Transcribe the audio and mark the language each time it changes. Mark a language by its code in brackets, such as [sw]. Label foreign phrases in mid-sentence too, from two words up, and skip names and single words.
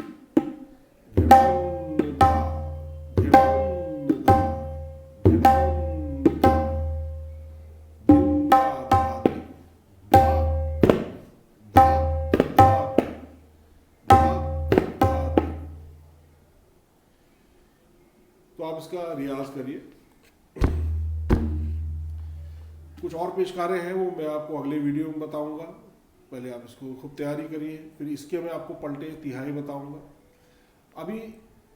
[hi] घृणान धा, घृणान धा, घृणान धा, धिन धा धा धी, धा धा धा धा धा धी। तो आप इसका रियाज करिए। कुछ और पेशकारे हैं वो मैं आपको अगले वीडियो में बताऊंगा, पहले आप इसको खूब तैयारी करिए। फिर इसके मैं आपको पलटे तिहाई बताऊंगा।